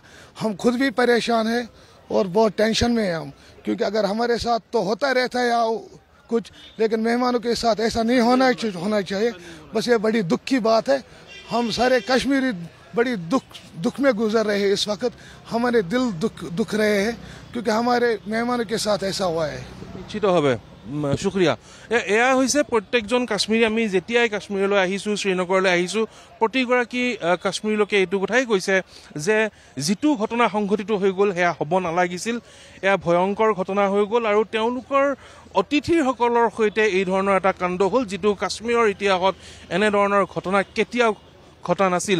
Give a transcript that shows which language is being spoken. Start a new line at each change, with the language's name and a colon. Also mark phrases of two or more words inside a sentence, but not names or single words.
Hindi: हम खुद भी परेशान हैं और बहुत टेंशन में हैं हम, क्योंकि अगर हमारे साथ तो होता रहता है यहाँ कुछ, लेकिन मेहमानों के साथ ऐसा नहीं होना चाहिए। बस ये बड़ी दुख की बात है। हम सारे कश्मीरी बड़ी दुख में गुजर रहे हैं इस वक्त। हमारे दिल दुख रहे हैं क्योंकि हमारे मेहमानों के साथ ऐसा हुआ है।
Assamese: নিশ্চিত ভাৱে शुक्रिया। এয়া হৈছে প্ৰত্যেকজন কাশ্মীৰী। আমি যেতিয়াই কাশ্মীৰলৈ আহিছোঁ, শ্ৰীনগৰলৈ আহিছোঁ, প্ৰতিগৰাকী কাশ্মীৰী লোকে এইটো কথাই কৈছে যে যিটো ঘটনা সংঘটিত হৈ গ'ল সেয়া হ'ব নালাগিছিল, এয়া ভয়ংকৰ ঘটনা হৈ গ'ল আৰু তেওঁলোকৰ অতিথিসকলৰ সৈতে এই ধৰণৰ এটা কাণ্ড হ'ল, যিটো কাশ্মীৰৰ ইতিহাসত এনেধৰণৰ ঘটনা কেতিয়াও ঘটা নাছিল।